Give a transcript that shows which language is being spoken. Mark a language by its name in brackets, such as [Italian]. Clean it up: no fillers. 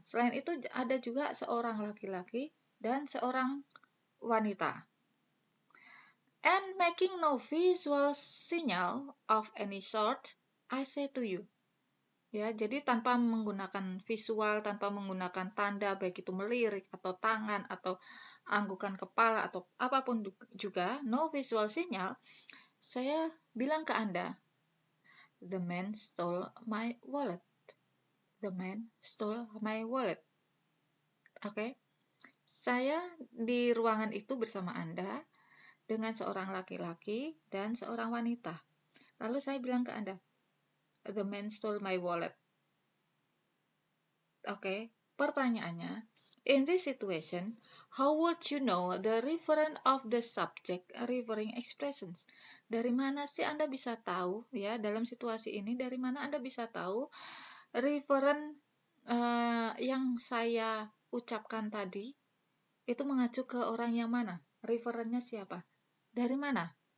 [Indonesian] Selain itu ada juga seorang laki-laki dan seorang wanita. [English] And making no visual signal of any sort, I say to you. [Indonesian] Ya, jadi tanpa menggunakan visual, tanpa menggunakan tanda, baik itu melirik atau tangan atau anggukan kepala atau apapun juga, [English] no visual signal, [Indonesian] saya bilang ke Anda, [English] the man stole my wallet. The man stole my wallet. Oke. [Indonesian] Saya di ruangan itu bersama Anda dengan seorang laki-laki dan seorang wanita. Lalu saya bilang ke Anda, [English] the man stole my wallet. Oke, [Indonesian] pertanyaannya, [English] in this situation, how would you know the referent of the subject referring expressions? [Indonesian] Dari mana sih Anda bisa tahu, ya, dalam situasi ini, dari mana Anda bisa tahu referent yang saya ucapkan tadi itu mengacu ke orang yang mana? Referentnya siapa? Dari mana?